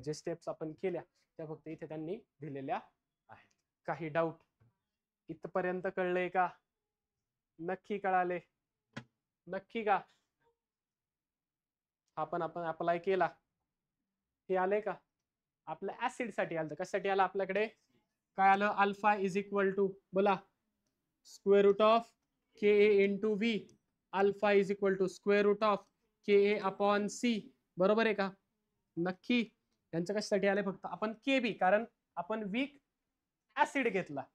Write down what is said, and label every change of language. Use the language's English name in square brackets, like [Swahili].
[Marathi] जे स्टेप्स आपण केल्या त्या फक्त इथे त्यांनी दिलेल्या आहेत. काही डाऊट इथपर्यंत कळलंय का? नक्की कळाले? नक्की का? आपण अप्लाय केला हे आलंय का? आपल्या ऍसिड साठी आलं. कशासाठी आलं आपल्याकडे? काय आलं? [English] alpha is equal to [Marathi] बोला [English] Square root of K A into V. Alpha is equal to square root of K A upon C. [Marathi] बरोबर आहे का? नक्की. त्यांचं कशासाठी आलंय? फक्त आपण के बी, कारण आपण वीक ऍसिड घेतला.